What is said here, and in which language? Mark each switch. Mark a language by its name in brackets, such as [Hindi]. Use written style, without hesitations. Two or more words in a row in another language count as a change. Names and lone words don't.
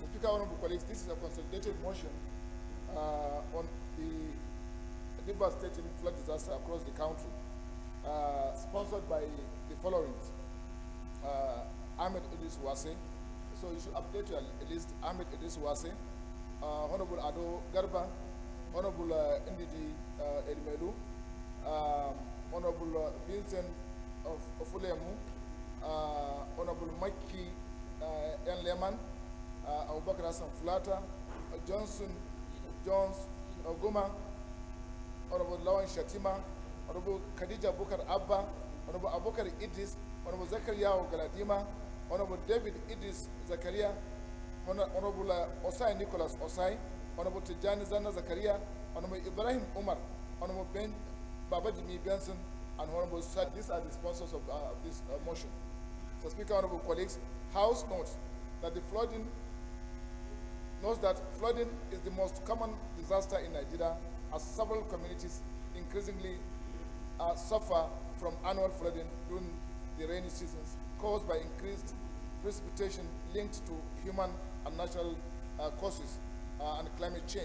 [English] Speaker, honorable colleagues, this is a consolidated motion on the devastating flood disaster across the country, sponsored by the following: Ahmed Idris Wase. So you should update your list: Ahmed Idris Wase, Honorable Ado Garba, Honorable Ndidi Edmelu, Honorable Vincent of Ofulemu, Honorable Mikey N. Lehman, Abubakar Hassan Fulata, Johnson Jones Oguma, Honorable Lawan Shatima, Honorable Khadija Bukar Abba, Honorable Abubakar Idris, Honorable Zakaria Galadima, Honorable David Idris Zakaria, Honorable Osai Nicholas Osai, Honorable Tijani Zana Zakaria, Honorable Ibrahim Umar, Honorable Ben Babajimi Benson, and Honorable Sad. These are the sponsors of this motion. So, Speaker, honorable colleagues, House notes that flooding is the most common disaster in Nigeria, as several communities increasingly suffer from annual flooding during the rainy seasons, caused by increased precipitation linked to human and natural causes and climate change.